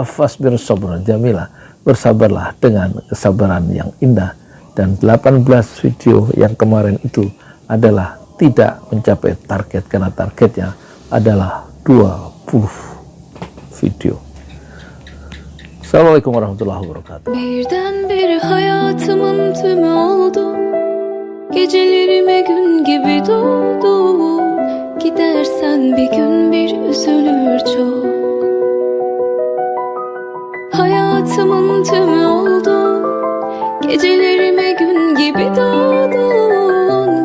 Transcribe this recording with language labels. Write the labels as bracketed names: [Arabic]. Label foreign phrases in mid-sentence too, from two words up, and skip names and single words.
[Arabic] فاصبر صبرا جميلا, [Indonesian] bersabarlah dengan kesabaran yang indah. Dan 18 video yang kemarin itu adalah tidak mencapai target, karena targetnya adalah 20 video. [Arabic] السلام عليكم ورحمة الله وبركاته. [Turkish] Birdenbire hayatımın tümü oldu. Gecelerime gün gibi doğdu. Gidersen bir gün bir üzülür çok. Hayatımın tümü oldun, gecelerime gün gibi doğdun.